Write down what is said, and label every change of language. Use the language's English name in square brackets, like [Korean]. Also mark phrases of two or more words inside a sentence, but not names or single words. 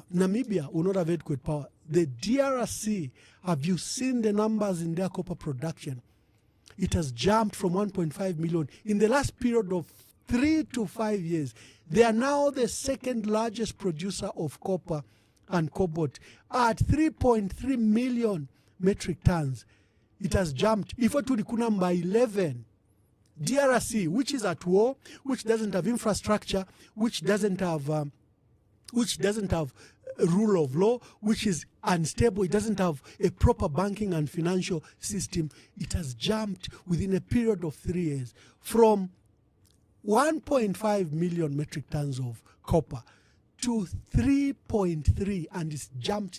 [English] Namibia will not have adequate power. The DRC, have you seen the numbers in their copper production? It has jumped from 1.5 million in the last period of 3 to 5 years. They are now the second largest producer of copper and cobalt at 3.3 million metric tons. It has jumped. [Bemba] Ifo tuli kunamba 11. [English] DRC, which is at war, which doesn't have infrastructure, which doesn't have rule of law, which is unstable, it doesn't have a proper banking and financial system. It has jumped within a period of 3 years from 1.5 million metric tons of copper to 3.3, and it's jumped.